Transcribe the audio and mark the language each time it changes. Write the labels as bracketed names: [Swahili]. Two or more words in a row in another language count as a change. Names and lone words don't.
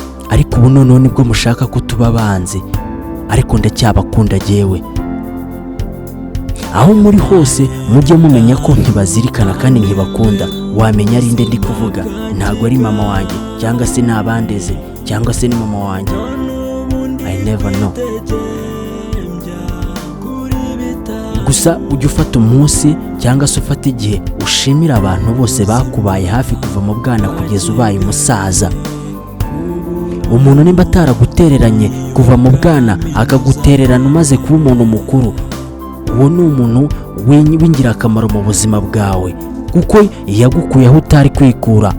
[Kinyarwanda] Ariko ubu noneho nibwo mushaka ko tuba abanzi. Ariko ndacyabakunda jyewe. Aho muri hose, mujye mumenya ko nkibazirikana kandi nkibakunda. Wamenya ari nde ndi kuvuga? Ntago ari mama wanjye, cyangwa se ni abandeze, cyangwa se ni mama wanjye. [English] I never know. [Kinyarwanda] Gusa ujye ufata umunsi cyangwa se ufata igihe ushimira abantu bose bakubaye hafi kuva mu bwana kugeza ubaye umusaza. Umuntu nimba ataragutereranye kuva mu bwana akagutererana umaze kuba umuntu mukuru, uwo ni umuntu w'ing-, w'ingirakamaro mu buzima bwawe, kuko yagukuye aho utari kwikura.